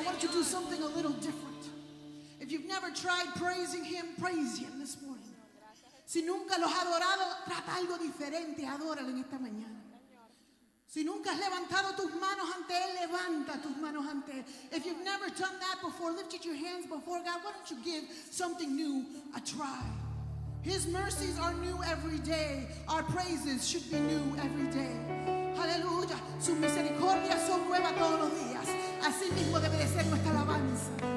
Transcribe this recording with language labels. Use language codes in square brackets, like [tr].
[en] Why don't you do something a little different? If you've never tried praising Him, praise Him this morning. [es] Si nunca los has adorado, trata algo diferente, adóralo en esta mañana. Si nunca has levantado tus manos ante Él, levanta tus manos ante Él. [en] If you've never done that before, lifted your hands before God, why don't you give something new a try? His mercies are new every day. Our praises should be new every day. [es] Aleluya. Sus misericordias son nuevas todos los días. Así mismo debe de ser nuestra alabanza.